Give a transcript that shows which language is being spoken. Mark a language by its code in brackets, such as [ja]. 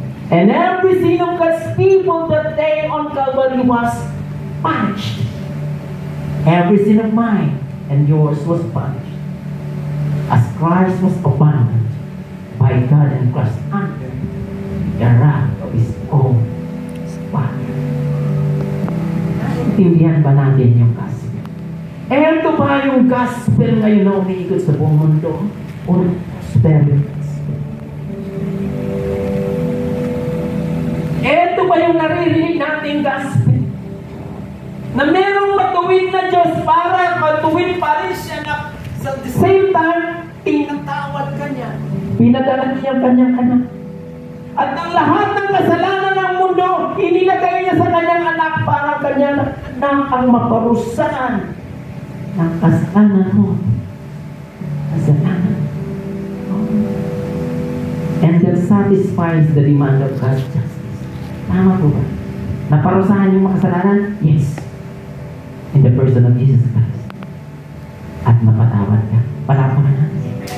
[en] And every sin of God's people that day on Calvary was punished. Every sin of mine and yours was punished. As Christ was abandoned by God and crushed under the wrath of His own Father. [tl] Naintindihan ba natin yung gospel? Ito ba yung gospel ngayon na umiikot sa buong mundo? [en] Or prosperity gospel? [tl] Ito ba yung naririnig natin gospel? Na merong matuwid na Diyos para matuwid pa rin siya na sa [en] the same time, [tl] pinatawad ka niya. Pinadala niya ang kanyang anak. At ang lahat ng kasalanan ng mundo, inilagay niya sa kanyang anak para kanyang anak ang maparusahan ng kasalanan mo. Kasalanan. [en] And that satisfies the demand of God's justice. [tl] Tama po ba? Naparusahan yung makasalanan? [en] Yes. In the person of Jesus Christ. [tl] At napatawad ka. Palapakan natin.